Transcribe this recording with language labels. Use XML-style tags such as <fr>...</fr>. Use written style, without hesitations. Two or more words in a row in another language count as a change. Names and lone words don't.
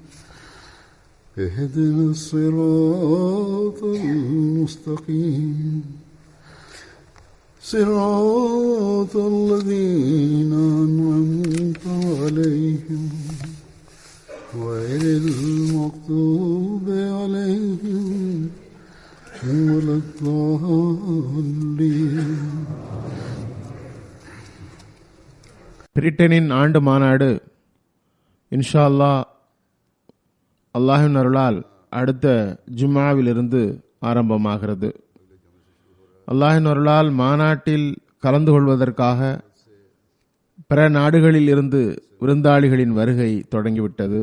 <ar>اهدنا الصراط المستقيم صراط الذين أنعمت عليهم غير المغضوب عليهم ولا الضالين.</ar> <ta>பிரிட்டனின் ஆண்டு மாநாடு</ta> <ar>إن شاء الله</ar> <ta>அல்லாஹ்வின் அருளால் அடுத்த ஜும்ஆவிலிருந்து ஆரம்பமாகிறது. அல்லாஹ்வின் அருளால் மாநாட்டில் கலந்து கொள்வதற்காக பிற நாடுகளில் இருந்து விருந்தாளிகளின் வருகை தொடங்கிவிட்டது.</ta>